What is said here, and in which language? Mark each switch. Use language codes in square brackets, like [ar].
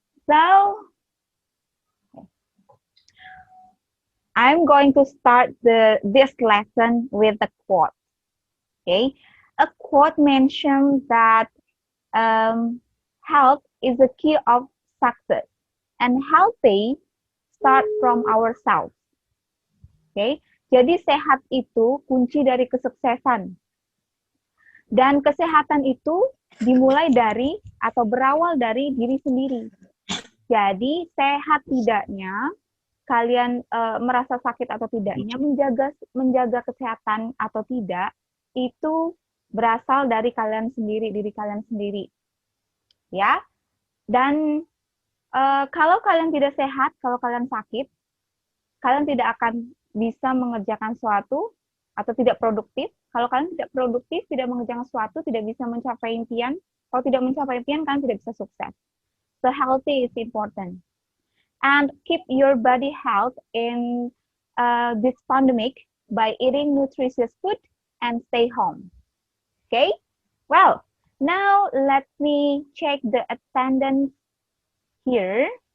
[en] So, I'm going to start this lesson with a quote. Okay, a quote mentions that health is the key of success, and healthy start from ourselves. [id] Okay, jadi sehat itu kunci dari kesuksesan. Dan kesehatan itu dimulai dari atau berawal dari diri sendiri. Jadi sehat tidaknya, kalian merasa sakit atau tidaknya, menjaga kesehatan atau tidak, itu berasal dari kalian sendiri, diri kalian sendiri. Ya, dan kalau kalian tidak sehat, kalau kalian sakit, kalian tidak akan bisa mengerjakan sesuatu atau tidak produktif. Kalau kalian tidak produktif, tidak mengerjakan sesuatu, tidak bisa mencapai impian. Kalau tidak mencapai impian, kalian tidak bisa sukses. [en] So healthy is important. And keep your body health in this pandemic by eating nutritious food and stay home. Okay? Well, now let me check the attendance here.